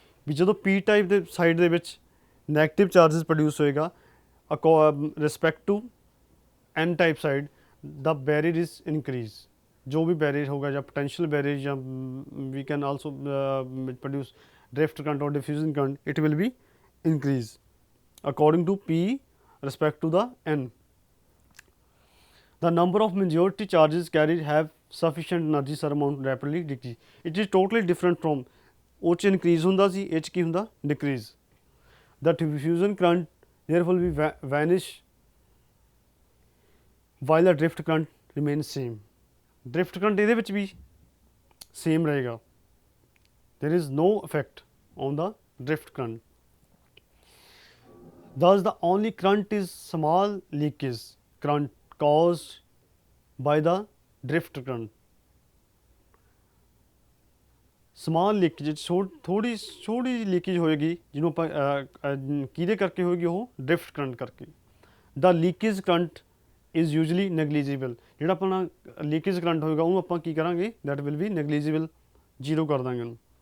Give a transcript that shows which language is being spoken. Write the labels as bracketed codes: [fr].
[pa] ਵੀ ਜਦੋਂ p type ਦੇ side ਦੇ ਵਿੱਚ ਨੈਗੇਟਿਵ ਚਾਰਜਸ ਪ੍ਰੋਡਿਊਸ ਹੋਏਗਾ respect to n type side, [en] the barrier is increased। [hi] जो भी बैरियर होगा या पोटेंशियल बैरियर या [en] We can also produce drift current और diffusion current, it will be increase according to P respect to the N. The number of majority charges carried have sufficient energy surmount rapidly decrease. It is totally different from [pa] ਉਹ 'ਚ increase ਹੁੰਦਾ ਸੀ, ਇਹ 'ਚ ਕੀ ਹੁੰਦਾ decrease. [en] The diffusion current therefore will be vanish while the drift current remains same. [pa] Drift current ਇਹਦੇ ਵਿੱਚ ਵੀ same ਰਹੇਗਾ. [en] There is no effect on the drift current. Thus, the only current is small leakage current caused by the drift current. [pa] Small leakage ਥੋੜੀ ਛੋਟੀ leakage ਹੋਏਗੀ ਜਿਹਨੂੰ ਆਪਾਂ ਕਿਹਦੇ ਕਰਕੇ ਹੋਏਗੀ, ਉਹ ਡ੍ਰਿਫਟ ਕਰੰਟ ਕਰਕੇ. [en] The leakage current is usually negligible. [pa] ਜਿਹੜਾ ਆਪਣਾ ਲੀਕੇਜ ਕਰੰਟ ਹੋਏਗਾ ਉਹਨੂੰ ਆਪਾਂ ਕੀ ਕਰਾਂਗੇ, [en] that will be negligible, [pa] ਜ਼ੀਰੋ ਕਰ ਦਾਂਗੇ ਉਹਨੂੰ.